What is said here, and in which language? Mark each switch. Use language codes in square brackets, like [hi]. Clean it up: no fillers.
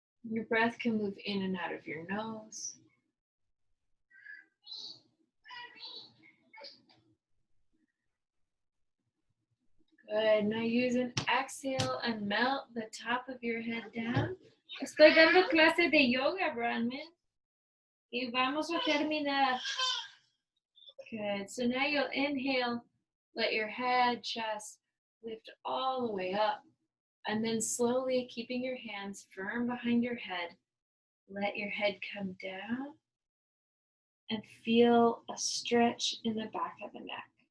[en] Your breath can move in and out of your nose. Good. Now use an exhale and melt the top of your head down. [es] Estoy dando clase de yoga, Bronman. Y vamos a terminar. Good. [en] So now you'll inhale, let your head, chest lift all the way up. And then slowly, keeping your hands firm behind your head, let your head come down and feel a stretch in the back of the neck.